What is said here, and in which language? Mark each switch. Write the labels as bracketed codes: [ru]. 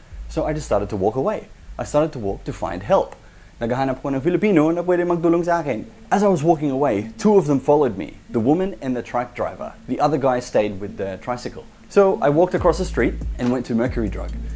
[en] So I just started to walk away. I started to walk to find help. [tl] Naghahanap ko ng Filipino na pwede magtulong sa akin. [en] As I was walking away, two of them followed me. The woman and the truck driver. The other guy stayed with the tricycle. So I walked across the street and went to Mercury Drug.